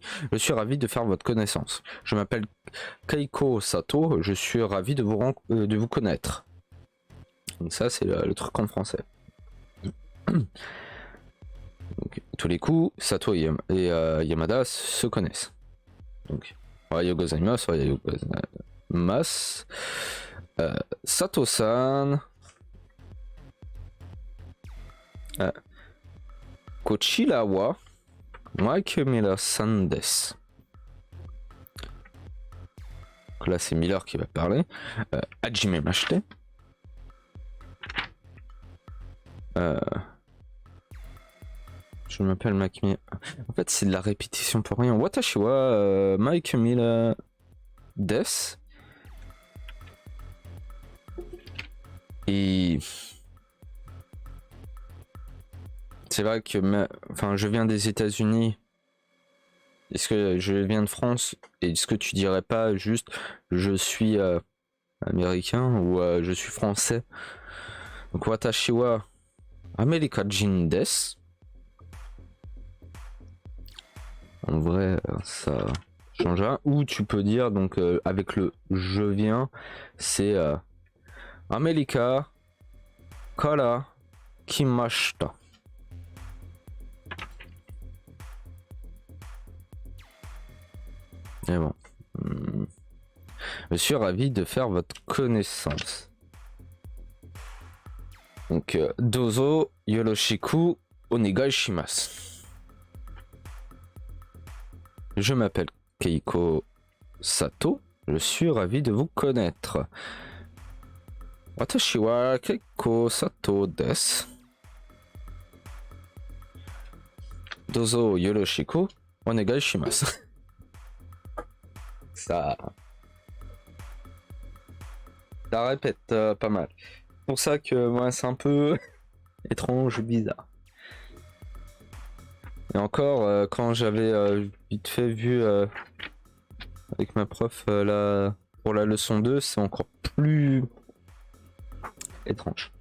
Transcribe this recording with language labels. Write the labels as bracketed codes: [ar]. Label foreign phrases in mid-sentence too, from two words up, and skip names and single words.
[fr] Je suis ravi de faire votre connaissance. Je m'appelle Keiko Sato. Je suis ravi de vous connaître. Donc ça, c'est le truc en français. Donc, tous les coups, Sato et Yamada se connaissent. Donc, [ja] おはようございます、おはようございます. Sato-san. Kochira wa Mike Miller-san desu. [fr] Donc là, c'est Miller qui va parler. [ja] Hajimemashite. [fr] Je m'appelle Mike Miller. En fait, c'est de la répétition pour rien. [ja] Watashi wa Mike Miller desu. [fr] Et c'est vrai que je viens des États-Unis. Est-ce que je viens de France? Est-ce que tu dirais pas juste je suis américain ou je suis français? [ja] Donc 私はアメリカ人です. [fr] En vrai, ça change rien. Ou tu peux dire donc avec le je viens, c'est [ja] アメリカから来ました. [fr] Et bon. Je suis ravi de faire votre connaissance. Donc, [ja] どうぞよろしくお願いします. [fr] Je m'appelle Keiko Sato. Je suis ravi de vous connaître. [ja] Watashi wa Keiko Sato desu. どうぞよろしくお願いします. [fr] Ça répète pas mal. C'est pour ça que moi c'est un peu étrange, bizarre. Et encore, quand j'avais vite fait vu avec ma prof là pour la leçon 2, c'est encore plus étrange.